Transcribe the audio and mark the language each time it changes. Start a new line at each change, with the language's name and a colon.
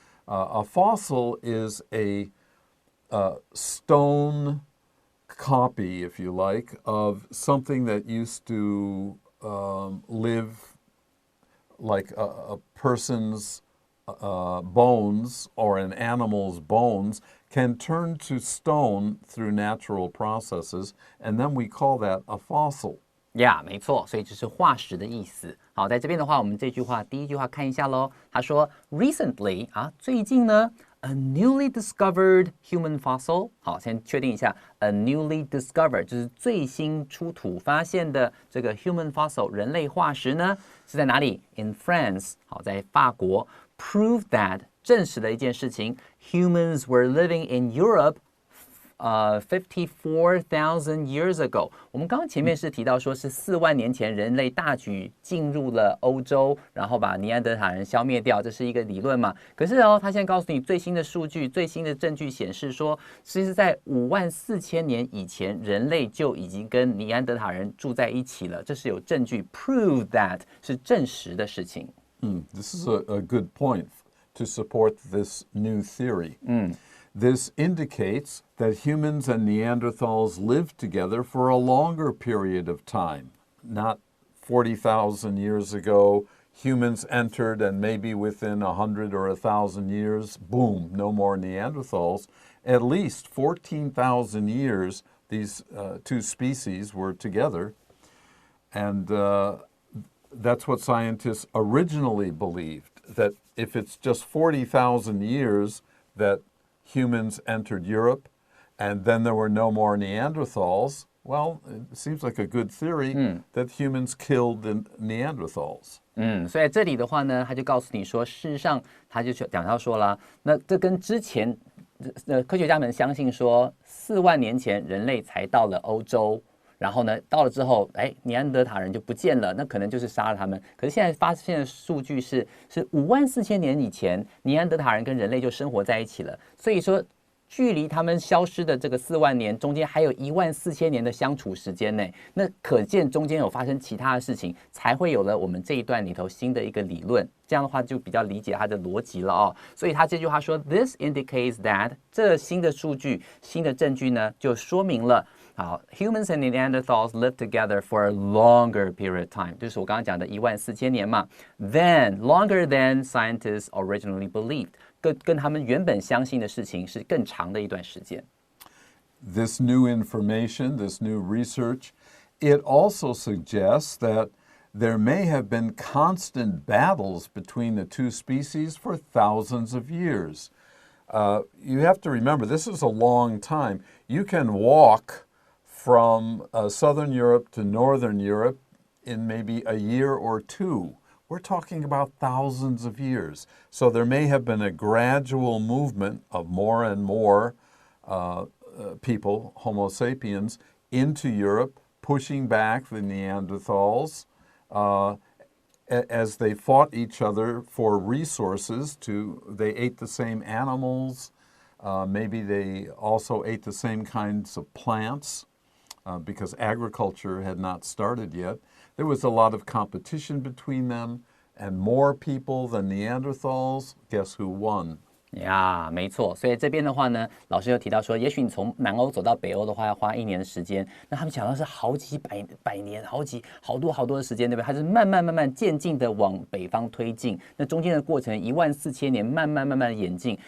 English: A fossil is a stone copy, if you like, of something that used to live like a person's bones or an animal's bones can turn to stone through natural processes, and then we call that a fossil.
Chinese: 没错，所以这是化石的意思。好，在这边的话，我们这句话第一句话看一下咯。他说
English: recently
Chinese: 最近呢
English: a newly discovered human fossil。
Chinese: 好，先确定一下
English: a newly discovered
Chinese: 就是最新出土发现的这个
English: human fossil
Chinese: 人类化石呢是在哪里 ？
English: In France。
Chinese: 好，在法国
English: prove that
Chinese: 证实了一件事情
English: humans were living in Europe 54,000 years ago。
Chinese: 我们刚刚前面是提到说是4万年前人类大举进入了欧洲，然后把尼安德塔人消灭掉，这是一个理论嘛？可是他现在告诉你最新的数据、最新的证据显示说，其实在54000年以前，人类就已经跟尼安德塔人住在一起了，这是有证据
English: prove that
Chinese: 是证实的事情。
English: This is a good point to support this new theory. This indicates that humans and Neanderthals lived together for a longer period of time. Not 40,000 years ago, humans entered, and maybe within 100 or 1,000 years, boom, no more Neanderthals. At least 14,000 years, these two species were together. And that's what scientists originally believed, that if it's just 40,000 years that humans entered Europe and then there were no more Neanderthals, well, it seems like a good theory that humans killed the Neanderthals.
Chinese: 所以这里的话呢，他就告诉你说，事实上他就讲到说了，那这跟之前科学家们相信说4万年前人类才到了欧洲。然后呢，到了之后，尼安德塔人就不见了，那可能就是杀了他们。可是现在发现的数据是54000年以前，尼安德塔人跟人类就生活在一起了。所以说，距离他们消失的这个4万年中间还有14000年的相处时间呢。那可见中间有发生其他的事情，才会有了我们这一段里头新的一个理论。这样的话就比较理解它的逻辑了哦。所以他这句话说 ，
English: This indicates that
Chinese: 这新的数据、新的证据呢，就说明了。好
English: ，Humans and Neanderthals lived together for a longer period of time，
Chinese: 就是我刚刚讲的14000年嘛。
English: Then longer than scientists originally believed，
Chinese: 跟他们原本相信的事情是更长的一段时间。
English: This new information, this new research, it also suggests that there may have been constant battles between the two species for thousands of years. You have to remember, this is a long time. You can walk from Southern Europe to Northern Europe in maybe a year or two. We're talking about thousands of years. So there may have been a gradual movement of more and more people, Homo sapiens, into Europe, pushing back the Neanderthals as they fought each other for resources. They ate the same animals. Maybe they also ate the same kinds of plants. Because agriculture had not started yet. There was a lot of competition between them, and more people than Neanderthals. Guess who won?
Chinese: 呀，没错。所以这边的话呢，老师又提到说，也许你从南欧走到北欧的话，要花1年的时间。那他们讲到是好几百年，好多的时间，对不对？它是慢慢渐进的往北方推进。那中间的过程14000年，慢慢演进。